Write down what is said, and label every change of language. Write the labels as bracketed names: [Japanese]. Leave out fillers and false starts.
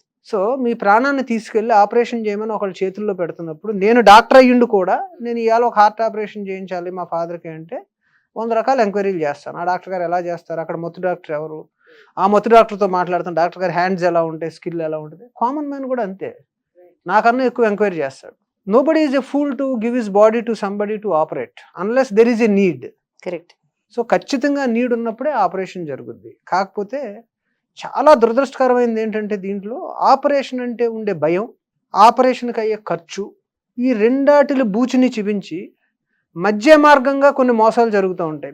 [Telugu] So మీ ప్రాణాన్ని తీసుకెళ్లి operation చేయమని ఒకళ్ళ చేతుల్లో పెడుతున్నప్పుడు, నేను డాక్టర్ అయ్యిండు కూడా నేను ఇవాళ ఒక హార్ట్ ఆపరేషన్ చేయించాలి మా ఫాదర్కి అంటే 100 రకాల ఎంక్వైరీలు చేస్తాను. ఆ డాక్టర్ గారు ఎలా చేస్తారు, అక్కడ మొత్తం డాక్టర్ ఎవరు, ఆ మొత్తం డాక్టర్తో మాట్లాడుతాను, డాక్టర్ గారి హ్యాండ్స్ ఎలా ఉంటాయి, స్కిల్ ఎలా ఉంటుంది. కామన్ మ్యాన్ కూడా అంతే, నాకన్నా ఎక్కువ ఎంక్వైరీ చేస్తాడు. [English] Nobody is a fool to give his body to somebody to operate unless there is a need. [Telugu] Correct. So ఖచ్చితంగా నీడ్ ఉన్నప్పుడే ఆపరేషన్ జరుగుద్ది. కాకపోతే చాలా దురదృష్టకరమైనది ఏంటంటే దీంట్లో ఆపరేషన్ అంటే ఉండే భయం, ఆపరేషన్‌కి అయ్యే ఖర్చు, ఈ రెండాటిలి బూచిని చిపించి మధ్య మార్గంగా కొన్ని మోసాలు జరుగుతూ ఉంటాయి.